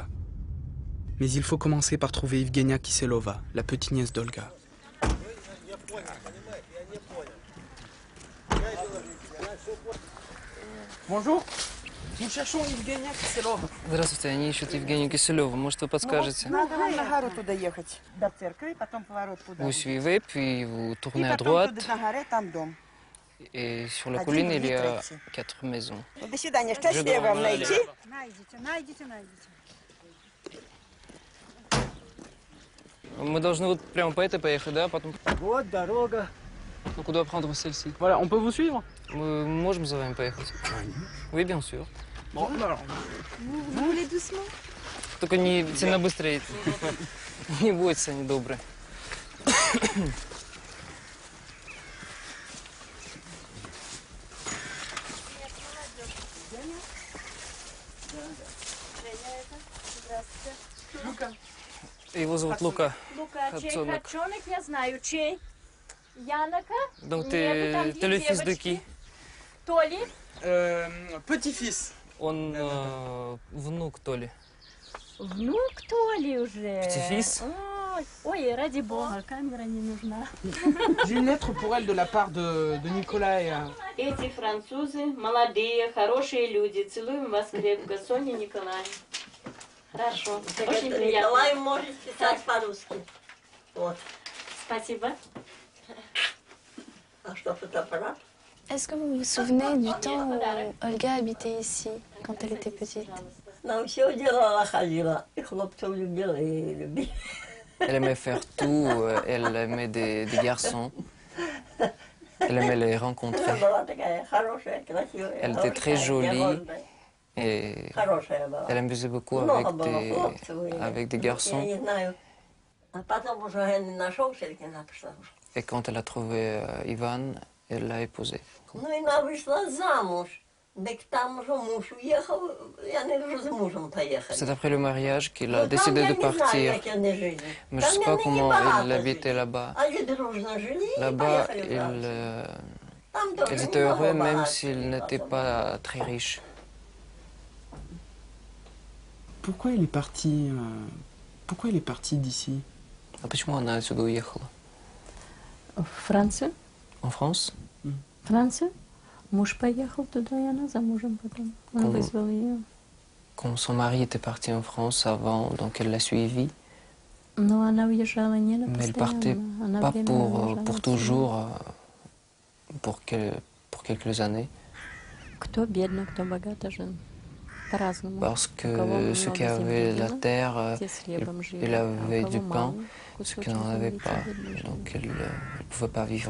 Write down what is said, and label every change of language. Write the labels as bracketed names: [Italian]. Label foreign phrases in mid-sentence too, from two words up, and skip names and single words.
[French] Mais il faut commencer par trouver Evgenia Kiselova, la petite nièce d'Olga. Bonjour, nous cherchons Evgenia Kiselova. [Russian] Здравствуйте, они ищут Евгению Киселеву. Может, вы подскажете? Надо вам на гору туда ехать, до церкви, потом поворот туда. [French] Vous suivez, puis vous [Russian] И [French] tournez à [Russian] потом [French] droite. [Russian] туда на горе, там дом. [French] Et sur la [Russian] Один, [French] colline, il y [Russian] две, [French] a [Russian] третий. [French] 4 maisons. [Russian] Ну, до свидания. Счастливо вам найти. Найдите. Мы должны вот прямо по этой поехать, да? Потом... Вот дорога. Ну, куда [French] prendre celle-ci? Voilà, on peut vous suivre? [Russian] Мы можем за вами поехать? [French] Oui, bien sûr. Bon, alors. Vous voulez doucement? [Russian] Только не сильно быстрее. Не бойтесь, они добрые. Его зовут Лука. Лука, чей Хапцонок. хачонок, я знаю. Чей? Янока? [French] Donc [Russian] Нету, там [French] t'es [Russian] две [French] le fils de [Russian] девочки. [French] qui? [Russian] Толи? [French] Petit-fils. [Russian] Он внук Толи. Внук Толи уже. [French] Petit-fils? [Russian] Ой, ради бога, камера не нужна. [French] J'ai une lettre pour elle de la part de Николай. [Russian] Эти французы молодые, хорошие люди. Целуем вас крепко. Соня Николай. Хорошо. Очень приятно. Николай может писать по-русски. Вот. Спасибо. А что, фотоаппарат? [French] Est-ce que vous vous souvenez du temps où Olga habitait ici, quand elle était petite? [Russian] Нам все делала, ходила. И хлопцев любила, и любила. [French] Elle aimait faire tout, elle aimait des garçons, elle aimait les rencontrer. [Russian] Она была такая хорошая, красивая. [French] Elle était très jolie et [Russian] Хорошая была. [French] elle amusait beaucoup [Russian] Много было хлопцев. [French] avec des [Russian] Я [French] garçons. [Russian] не знаю. А потом уже он нашелся, и она пошла. [French] Et quand elle a trouvé Ivan, elle l'a épousé. [Russian] Ну, и она вышла замуж. Так там уже муж уехал, и они уже с мужем поехали. [French] C'est après le mariage qu'il a [Russian] Ну, там [French] décidé [Russian] я [French] de [Russian] не знаю, [French] partir. [Russian] как они жили. [French] Mais je [Russian] Там [French] ne sais pas [Russian] они [French] comment [Russian] небогато [French] il habitait [Russian] жили. [French] là-bas. [Russian] Они дружно жили и [French] Là-bas, [Russian] поехали в Францию. Там тоже [French] ils étaient [Russian] немного [French] heureux même [Russian] богатых [French] s'ils n'étaient [Russian] было. [French] pas très riches. Pourquoi il est parti d'ici? [Russian] А почему она отсюда уехала? В Францию? [French] En France? [Russian] Францию? Муж поехал туда, и она за мужем потом. Он вызвал ее. [French] Quand son mari était parti en France avant, donc elle l'a suivi. [Russian] Но она уезжала не на [French] Mais elle partait [Russian] постоянно. Она [French] pas [Russian] временно уезжала [French] pour [Russian] отсюда. [French] toujours, pour quelques années. [Russian] Кто бедно, кто богато жил. По-разному. [French] Parce [Russian] У кого [French] que ceux qui [Russian] много [French] avaient [Russian] земли [French] la [Russian] было, [French] terre, [Russian] те с хлебом жили, [French] il [Russian] а у [French] avait [Russian] кого [French] du pain, [Russian] мало, [French] ceux [Russian] кусочек [French] qui n'en avaient [Russian] земли, те [French] pas. [Russian] бедно жили. [French] Donc elle ne pouvait pas vivre.